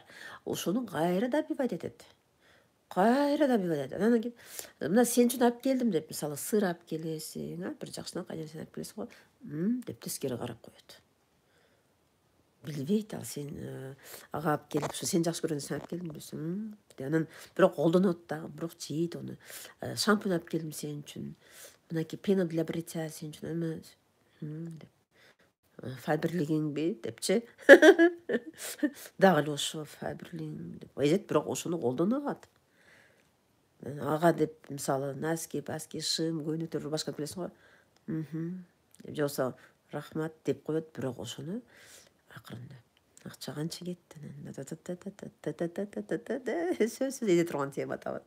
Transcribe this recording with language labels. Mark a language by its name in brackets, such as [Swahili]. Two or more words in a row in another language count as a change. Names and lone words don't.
[Kyrgyz] Ошону кайра добивать этет. Анан кийин мына сен үчүн алып келдим деп, мисалы, сыр алып келесиң, бир жакшынакай нерсени алып келесиң го, деп тескери карап коет. Билбейт ал, сен ага алып келип, сен жакшы көргөн нерсени алып келдим десең, анан бирок колдонот дагы, бирок жейт ону. Шампунь алып келдим сен үчүн. Мынакей [Russian] пена для бритья [Kyrgyz] сен үчүн, деп. Файберлигиңби депчи. Дагы эле ошо файберлигиң деп эзет, бирок ошону колдонот. Ага деп, мисалы, носки, паски, шым, көйнөктөр башка келесиң го. Деп жоксо рахмат деп коет, бирок ошону акырында акча канча кетти, сөзсүз эзе турган тема табат.